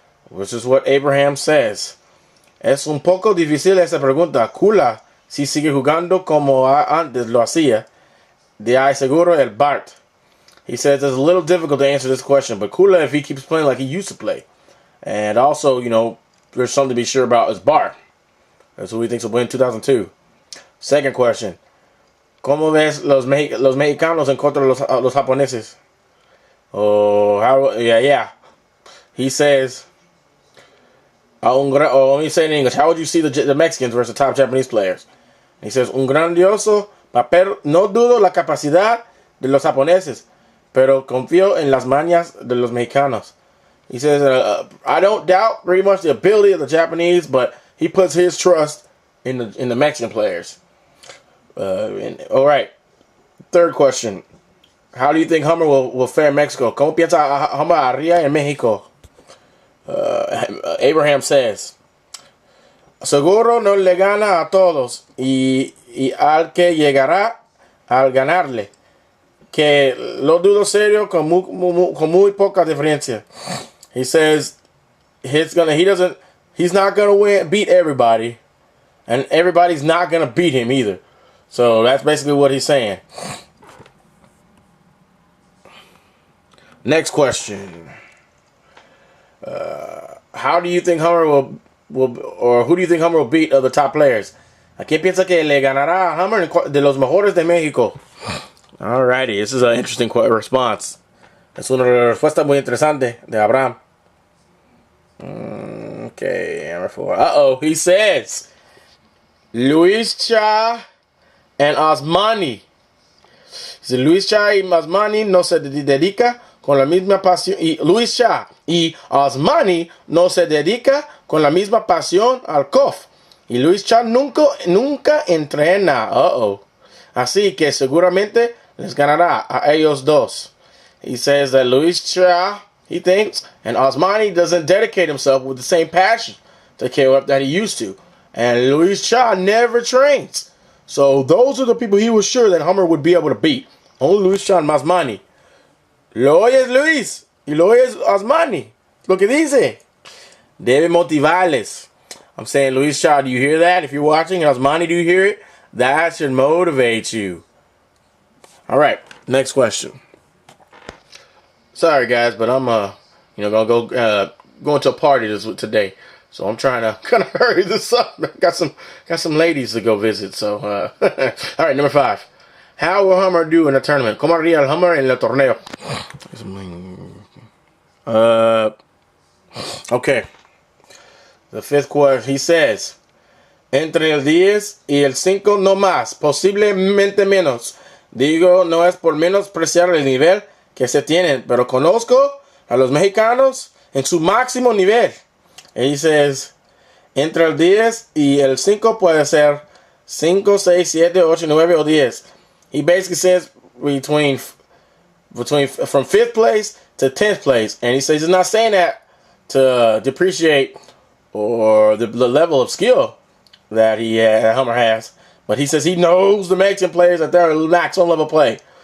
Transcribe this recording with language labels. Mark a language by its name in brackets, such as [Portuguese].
[English] Which is what Abraham says. [Spanish] Es un poco difícil esa pregunta. Kula, si sigue jugando como antes lo hacía, de ahí seguro el Bart. [English] He says it's a little difficult to answer this question, but Kula if he keeps playing like he used to play. And also, there's something to be sure about is Bart. That's who he thinks will win 2002. Second question. [Spanish] ¿Cómo ves los mexicanos en contra de los japoneses? [English] Yeah. He says, let me say it in English. How would you see the Mexicans versus the top Japanese players? He says, [Spanish] un grandioso papel. No dudo la capacidad de los japoneses, pero confío en las mañas de los mexicanos. [English] He says, I don't doubt very much the ability of the Japanese, but he puts his trust in the Mexican players. All right. Third question. How do you think Hummer will fare in Mexico? [Spanish] ¿Cómo piensa Hummer haría en México? Abraham says, seguro no le gana a todos y al que llegará al ganarle, que lo dudo serio con muy poca diferencia. [English] He says he's not gonna beat everybody, and everybody's not gonna beat him either. So that's basically what he's saying. Next question. How do you think Hummer who do you think Hummer will beat of the top players? [Spanish] ¿A quién piensa que le ganará a Hummer de los mejores de México? [English] Alrighty, this is an interesting response. [Spanish] Es una respuesta muy interesante de Abraham. [English] Okay, number 4. He says Luis Cha and Osmani. [Spanish] Dice Luis Cha y Osmani no se dedica con la misma pasión. Y Luis Cha y Osmani no se dedica con la misma pasión al KOF. Y Luis Cha nunca entrena. Así que seguramente les ganará a ellos dos. [English] He says that Luis Cha, he thinks, and Osmani doesn't dedicate himself with the same passion to KOF that he used to. And Luis Cha never trains. So those are the people he was sure that Hummer would be able to beat. Only Luis Cha and Osmani. [Spanish] Lo oyes Luis y lo oyes Osmani. Lo que dice. Debe motivarles. [English] I'm saying, Luis Cha, do you hear that? If you're watching, Osmani, do you hear it? That should motivate you. All right, next question. Sorry, guys, but I'm gonna go into a party today, so I'm trying to kind of hurry this up. Got some ladies to go visit, so all right, number 5. How will Hummer do in the tournament? [Spanish] ¿Cómo haría el Hummer en el torneo? [English] Okay. The 5th question, he says, [Spanish] entre el 10 y el 5 no más, posiblemente menos. Digo, no es por menospreciar el nivel que se tienen, pero conozco a los mexicanos en su máximo nivel. [English] And he says, [Spanish] entre el 10 y el 5 puede ser 5, 6, 7, 8, 9 o 10. [English] He basically says between from 5th place to 10th place. And he says he's not saying that to depreciate or the level of skill that Hummer has. But he says he knows the Mexican players that they're maximum level play.